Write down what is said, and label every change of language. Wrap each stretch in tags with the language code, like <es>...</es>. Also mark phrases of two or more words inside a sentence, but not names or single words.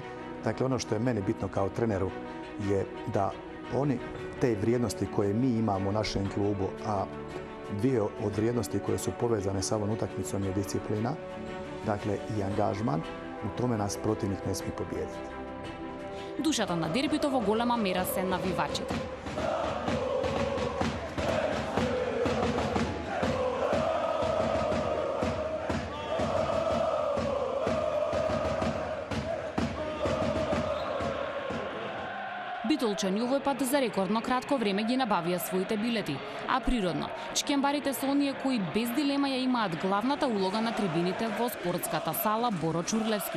<hr>Dakle, ono što je meni bitno kao treneru je da oni te vrijednosti koje mi imamo u našem klubu, a dvije od vrijednosti koje su povezane sa ovom utakmicom je disciplina, dakle i angažman, u tome nas protivnik ne smije pobijediti.</hr> <mk>Душата на дербито во голема мера се навивачите. Битолчани овој пат за рекордно кратко време ги набавија своите билети, а природно, чкембарите се оние кои без дилема ја имаат главната улога на трибините во спортската сала Боро Чурлевски.</mk>